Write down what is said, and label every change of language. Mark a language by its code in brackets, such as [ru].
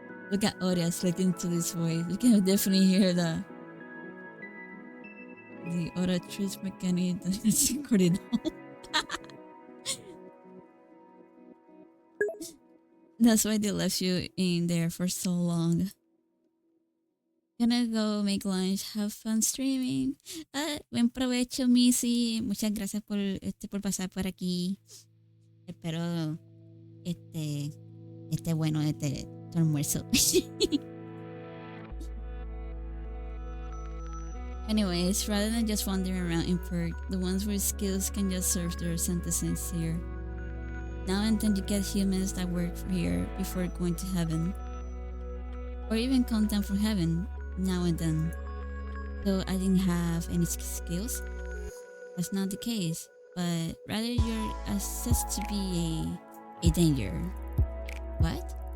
[en] Look at Orias looking to this voice. You can definitely hear the oratrice mechanic that's recorded. That's why they left you in there for so long. Gonna go make lunch, have fun streaming. [es] Buen provecho, Missy. Muchas gracias por pasar por aquí. Espero bueno tu almuerzo. [en] Anyways, rather than just wandering around in perk, the ones with skills can just serve their sentences here. Now and then you get humans that work here before going to heaven. Or even come down from heaven now and then. Though I didn't have any skills, that's not the case, but rather you're assessed to be a danger. What?